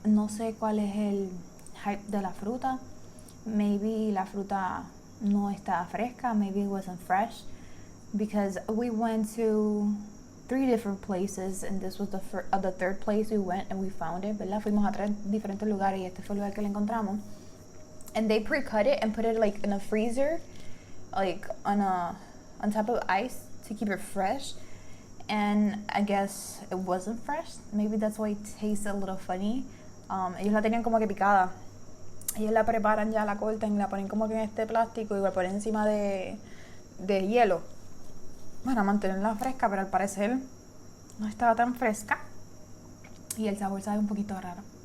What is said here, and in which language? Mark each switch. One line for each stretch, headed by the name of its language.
Spanish: No sé cuál es el hype de la fruta.
English: Maybe
Spanish: la fruta no está fresca.
English: Maybe it wasn't fresh. Because we went to 3 different places and this was the third place we went and we found it, ¿verdad?
Spanish: Fuimos a 3 diferentes lugares y este fue el lugar que le encontramos.
English: And they pre-cut it and put it like in a freezer, like on top of ice to keep it fresh. And I guess it wasn't fresh. Maybe that's why it tastes a little funny.
Spanish: Ellos la tenían como que picada. Ellos la preparan ya, la cortan y la ponen como que en este plástico y la ponen encima de hielo para mantenerla fresca, pero al parecer no estaba tan fresca y el sabor sabe un poquito raro.